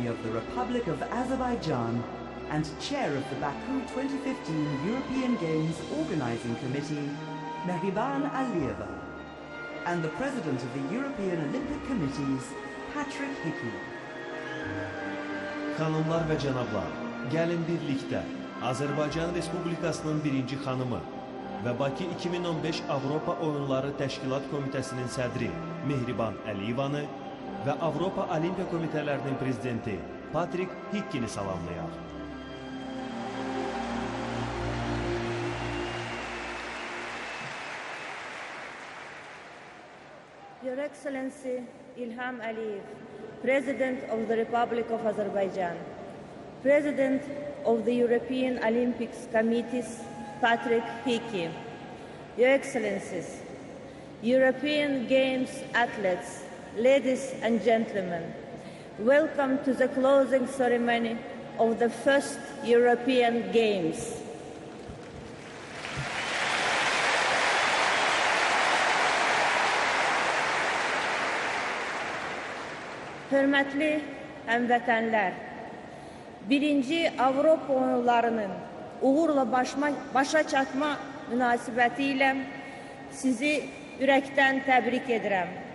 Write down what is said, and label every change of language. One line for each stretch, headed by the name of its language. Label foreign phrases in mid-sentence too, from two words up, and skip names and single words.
English: of the Republic of Azerbaijan and Chair of the Baku 2015 European Games Organizing Committee, Mehriban Aliyeva, and the President of the European Olympic Committees, Patrick Hickey.
Azerbaijani: Xanımlar və cənablar, gəlin birlikdə Azərbaycan Respublikasının birinci xanımı və Bakı 2015 Avropa Oyunları Təşkilat Komitəsinin sədri Mehriban Əliyevanı və Avropa Olimpiya Komitələrinin prezidenti Patrick Hickey'ni salamlayaq.
English: Your Excellency İlham Aliyev, President of the Republic of Azerbaijan, President of the European Olympics Committees, Patrick Hickey, Your Excellencies, European Games athletes, ladies and gentlemen, welcome to the closing ceremony of the first European Games.
Azerbaijani: Hörmətli həmvətənlər, birinci Avropa oyunlarının uğurla başa çatma münasibəti ilə sizi ürəkdən təbrik edirəm.